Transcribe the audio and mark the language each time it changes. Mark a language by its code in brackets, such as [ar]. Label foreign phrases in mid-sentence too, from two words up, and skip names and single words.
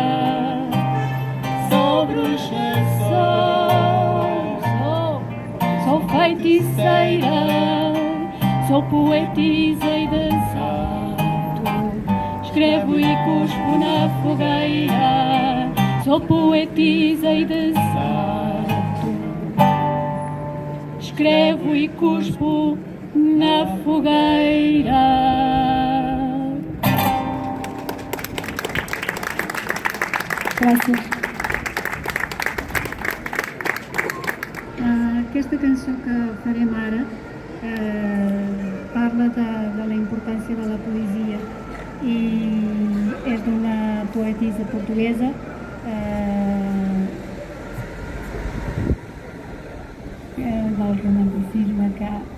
[pt] Sou bruxa, sou feiticeira, sou poetisa e desato, escrevo e cuspo na fogueira, sou poetisa e desato. Escrevo e cuspo na fogueira. [ca] Gràcies. Aquesta cançó que farem ara parla de la importància de la poesia i és d'una poetisa portuguesa del romanticisme que...